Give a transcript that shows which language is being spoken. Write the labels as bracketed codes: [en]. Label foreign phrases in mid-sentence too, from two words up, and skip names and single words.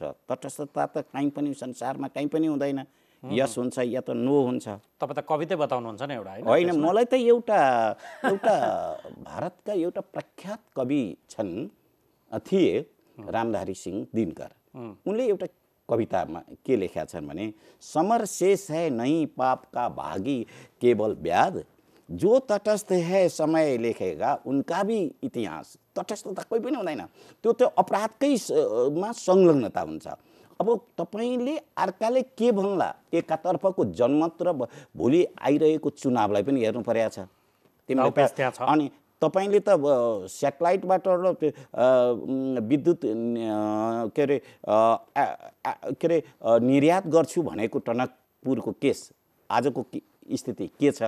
[ne] तटस्थता त कहीँ पनि संसारमा कहीँ पनि हुँदैन, यस हुन्छ या त नो हुन्छ। तपाईँ त कविता बताउनुहुन्छ नि एउटा होइन, मलाई त एउटा भारतका एउटा प्रख्यात कवि थिए रामधारी सिंह दिनकर। उनले एउटा कवितामा के लेखेका छन् भने [hi] समर शेष है नहीं पाप का भागी केवल व्याध, जो तटस्थ है समय लेखेगा उनका भी इतिहास। [ne] तटस्थता कोही पनि हुँदैन, त्यो त अपराधकै मा संलग्नता हुन्छ। अब तपाईँले अर्काले के भन्ला एकातर्फको जनमत र भोलि आइरहेको चुनावलाई पनि हेर्नु परेको छ तिमीले। अनि तपाईँले त सेटेलाइटबाट र विद्युत के अरे निर्यात गर्छु भनेको टनकपुरको केस आजको स्थिति के छ?